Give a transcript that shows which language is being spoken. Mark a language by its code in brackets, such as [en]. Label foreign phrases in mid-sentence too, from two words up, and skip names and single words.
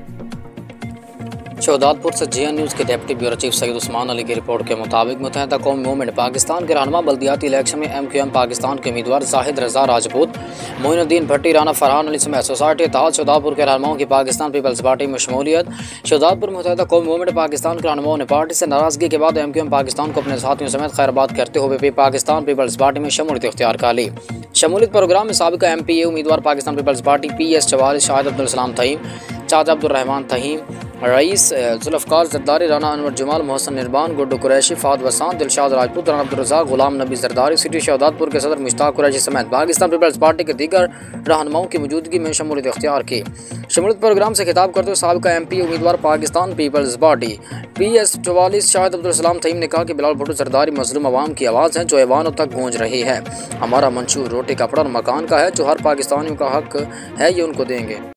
[ur] شہدادپور سے JN نیوز کے ڈپٹی بیورو چیف سید عثمان علی کی رپورٹ کے مطابق متحدہ قومی موومنٹ پاکستان کے رہنما بلدیاتی الیکشن میں MQM پاکستان کے امیدوار زاہد رضا راجپوت، معین الدین بھٹی، رانا فرحان علی سمیت سوسائٹی اتحاد شہدادپور کے رہنماؤں کی پاکستان پیپلز پارٹی میں شمولیت. شہدادپور متحدہ قومی موومنٹ پاکستان کے رہنماؤں نے پارٹی سے ناراضگی کے بعد MQM پاکستان کو اپنے ساتھیوں سمیت خیرباد کرتے ہوئے بھی پاکستان پیپلز پارٹی میں شمولیت اختیار کر لی. شمولیت پروگرام میں سابقہ MPA امیدوار پاکستان پیپلز پارٹی PS 44 شاہد عبد السلام تہیم، چاچا عبد الرحمان تہیم، رئیس ذوالفقار زرداری، رانا انور جمال، محسن نربان، گڈو قریشی، فاد وسان، دلشاد راجپوت، رانا عبد الرزاق، غلام نبی زرداری، سٹی شہدادپور کے صدر مشتاق قریشی سمیت پاکستان پیپلز پارٹی کے دیگر رہنماؤں کی موجودگی میں شمولیت اختیار کی. شمولیت پروگرام سے خطاب کرتے ہوئے سابقہ MPA امیدوار پاکستان پیپلز پارٹی PS 44 شاہد عبد السلام تہیم نے کہا کہ بلال بھٹو زرداری مظلوم عوام کی آواز ہے جو ایوانوں تک گونج رہی ہے. ہمارا منشور روٹی، کپڑا اور مکان کا ہے، جو ہر پاکستانیوں کا حق ہے، یہ ان کو دیں گے.